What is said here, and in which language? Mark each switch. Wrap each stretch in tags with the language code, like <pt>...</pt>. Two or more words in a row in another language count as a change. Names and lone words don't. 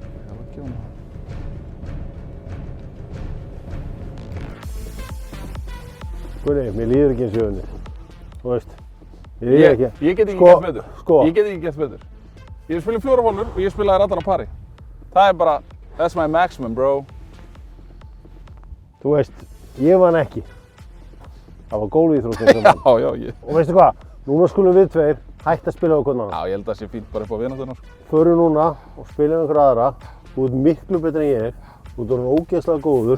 <is>Ég var að gefa hann það. Gunni, mér líður ekki eins og henni. Þú veist, ég get ekki gert betur. Ég get ekki gert betur. Ég spila 4 hólur og ég spilaði allar á pari. Það bara,</is> <en>that's my maximum, bro.</en> <is>Þú veist, ég vann ekki. Það var gólfíþróttin sem vann. Já, ég. Og veistu hvað? Núna skulum við tveir hætta að spila á hvern annan. Já, ég held að það sé fínt bara upp á vináttunar. Förum núna og spilum einhver aðra. Þú ert miklu betur en ég. Þú ert orðinn ógeðslega góður.</is>